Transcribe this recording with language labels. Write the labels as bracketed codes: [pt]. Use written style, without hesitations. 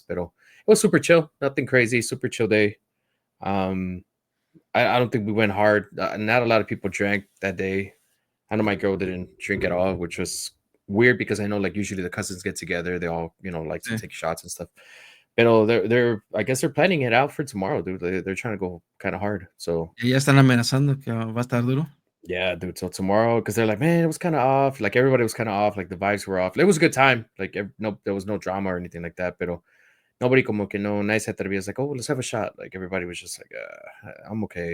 [en] Pero it was super chill. Nothing crazy. Super chill day. Um, I don't think we went hard. Not a lot of people drank that day. I know my girl didn't drink at all, which was weird because I know like usually the cousins get together. They all, like to Sí. take shots and stuff. Pero they're I guess they're planning it out for tomorrow, dude. They're trying to go kind of hard. So [es] Y ya están amenazando que va a estar duro. [en] yeah, dude. So tomorrow, because they're like, man, it was kind of off. Like everybody was kind of off. Like the vibes were off. It was a good time. Like no, there was no drama or anything like that. But nobody [es] como que no [en] nice at was like, oh, let's have a shot. Like everybody was just like, I'm okay.